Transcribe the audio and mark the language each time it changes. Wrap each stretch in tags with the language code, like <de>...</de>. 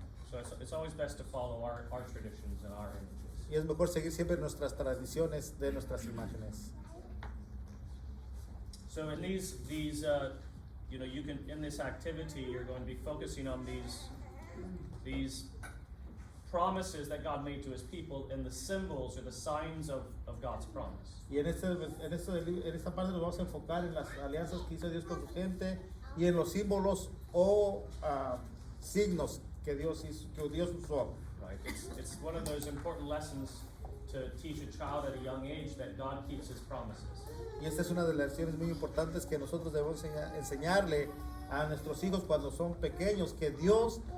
<en>So it's always best to follow our traditions and our images.</en> <es>Y es mejor seguir siempre nuestras tradiciones de nuestras imágenes.</es> <en>So in these you can, in this activity, you're going to be focusing on these promises that God made to His people and the symbols or the signs of God's promise.</en> <es>Y en esta parte nos vamos a enfocar en las alianzas que hizo Dios con su gente y en los símbolos o signos que Dios usó.</es> <en>Right, it's one of those important lessons to teach a child at a young age that God keeps His promises.</en> <es>Y esta es una de las lecciones muy importantes que nosotros debemos enseñarle a nuestros hijos cuando son pequeños, que Dios</es>